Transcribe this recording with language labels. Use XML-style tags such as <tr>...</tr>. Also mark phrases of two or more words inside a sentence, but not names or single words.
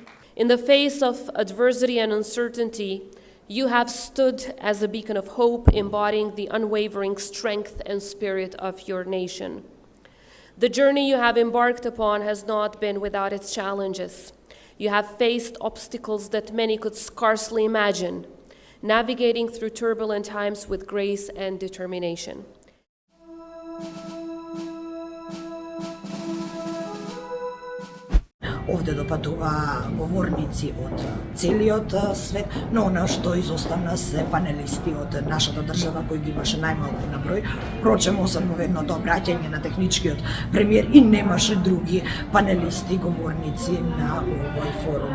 <en>In the face of adversity and uncertainty, you have stood as a beacon of hope, embodying the unwavering strength and spirit of your nation. The journey you have embarked upon has not been without its challenges. You have faced obstacles that many could scarcely imagine, navigating through turbulent times with grace and determination.</en> <mk>Овде допатува говорници од целиот свет, но она што изоставна се панелисти од нашата држава кои ги имаше најмалку на број. Впрочем, освен во едното обраќање на техничкиот премиер и немаше други панелисти говорници на овој форум.</mk>